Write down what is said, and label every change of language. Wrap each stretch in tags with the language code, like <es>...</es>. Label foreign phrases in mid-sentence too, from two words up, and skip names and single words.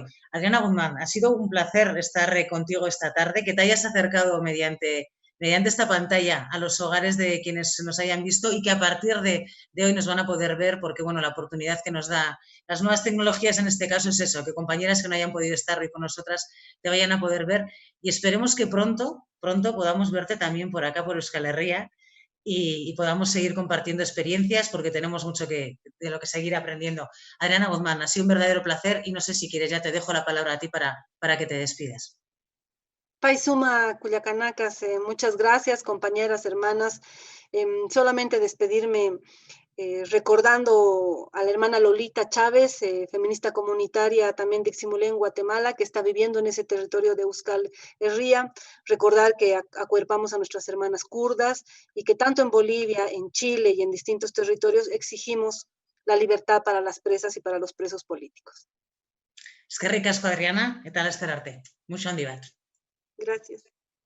<es>Adriana Guzmán, ha sido un placer estar contigo esta tarde, que te hayas acercado mediante esta pantalla a los hogares de quienes nos hayan visto y que a partir de hoy nos van a poder ver, porque bueno, la oportunidad que nos da las nuevas tecnologías en este caso es eso, que compañeras que no hayan podido estar hoy con nosotras te vayan a poder ver, y esperemos que pronto podamos verte también por acá, por Euskal Herria, y podamos seguir compartiendo experiencias porque tenemos mucho de lo que seguir aprendiendo. Adriana Guzmán, ha sido un verdadero placer y no sé si quieres, ya te dejo la palabra a ti para que te despidas.</es> <ay>Paisuma Culiacanacas,</ay> <es>muchas gracias, compañeras, hermanas. Solamente despedirme recordando a la hermana Lolita Chávez, feminista comunitaria también de Ximulén, Guatemala, que está viviendo en ese territorio de Euskal Herria. Recordar que acuerpamos a nuestras hermanas kurdas y que tanto en Bolivia, en Chile y en distintos territorios exigimos la libertad para las presas y para los presos políticos.</es> <eu>Eskerrik asko, Adriana, eta laster arte. Mucho handi bat.</eu> <es>Gracias.</es>